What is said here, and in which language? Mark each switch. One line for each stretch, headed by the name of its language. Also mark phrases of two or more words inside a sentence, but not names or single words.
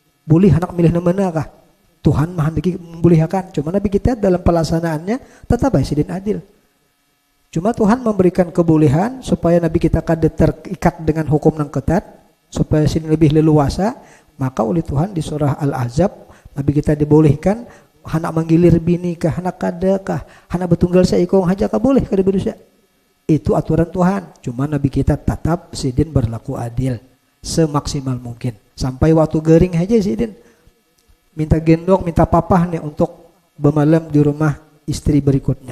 Indonesian: Boleh anak milih mana kah? Tuhan menghendaki membolehkan. Cuma Nabi kita dalam pelaksanaannya tetap baik dan adil. Cuma Tuhan memberikan kebolehan supaya Nabi kita
Banjar: kada terikat
Indonesian: dengan hukum yang ketat, supaya sini lebih leluasa.
Banjar: Maka oleh Tuhan di surah Al-Ahzab Nabi kita dibolehkan hendak menggilir bini kah, hendak kada kah, hendak betunggal seikong haja kah boleh kada berdosa.
Indonesian: Itu aturan Tuhan. Cuma Nabi kita tetap sidin berlaku adil semaksimal mungkin.
Banjar: Sampai waktu gering aja sidin minta gendong, minta papah nih untuk bermalam di rumah istri berikutnya.